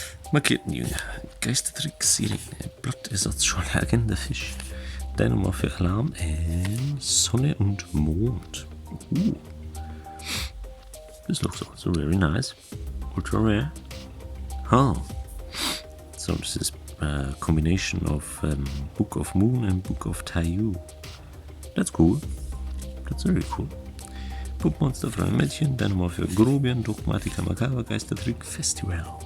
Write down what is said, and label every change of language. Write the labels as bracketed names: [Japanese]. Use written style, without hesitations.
[German] Markiertenjünger, Geistertrick, Sirene, Blattersatz, Scholle, Agenda Fisch, Dynamo für Alarm, Sonne und Mond. [English] This looks also very nice. Ultra rare. Oh. So this is combination of Book of Moon and Book of Taiyu. That's cool. That's very cool. [German] Puppmonster für ein Mädchen, dann nochmal für Grobian, Dogmatika Makaber, Geistertrick, Festival.